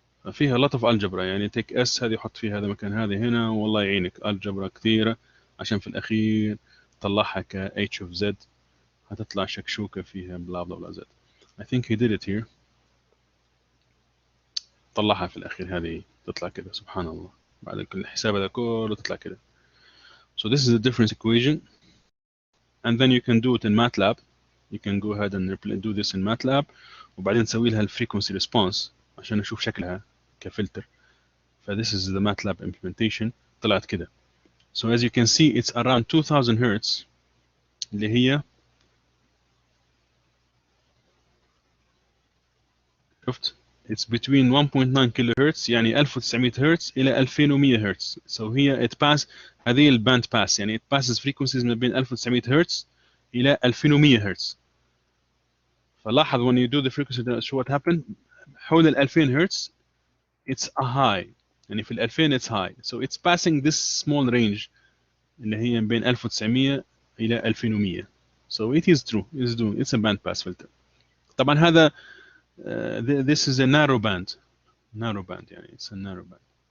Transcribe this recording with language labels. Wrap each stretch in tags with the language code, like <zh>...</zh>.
<ar>فيها</ar> <en>lot of algebra</en> <ar>يعني</ar> <en>take S</en> <ar>هذه حط فيها هذا مكان هذه هنا والله يعينك algebra كثيرة عشان في الأخير طلعها ك H of Z هتطلع شكشوكة فيها بلا بلا بلا Z.</ar> <en>I think he did it here.</en> <ar>طلعها في الأخير هذه تطلع كده سبحان الله بعد كل الحساب هذا كله تطلع كده.</ar> <en>So this is the difference equation and then you can do it in MATLAB. You can go ahead and do this in MATLAB</en> <ar>وبعدين نسوي لها الفريكونسي ريسبونس عشان نشوف شكلها كفلتر.</ar> <en>ف this is the MATLAB implementation</en> <ar>طلعت كده.</ar> <en>So as you can see, it's around 2000 hertz</en> <ar>اللي هي شفت</ar> <en>it's between 1.9 kilohertz</en> <ar>يعني 1900 هرتز إلى 2100 هرتز. So هي</ar> <en>it pass</en> <ar>هذه الباند باس يعني</ar> <en>it passes frequencies</en> <ar>ما بين 1900 هرتز إلى 2100 هرتز.</ar> <en>فلاحظ when you do the frequency شو what happened</en> <ar>حول ال 2000 هرتز</ar> <en>it's a high</en> <ar>يعني في ال 2000</ar> <en>it's high. So it's passing this small range</en> <ar>اللي هي بين 1900 إلى 2100.</ar> <en>So it is true it's a band pass filter.</en> <ar>طبعا هذا</ar> <en>this is a narrow band يعني it's a narrow band.</en>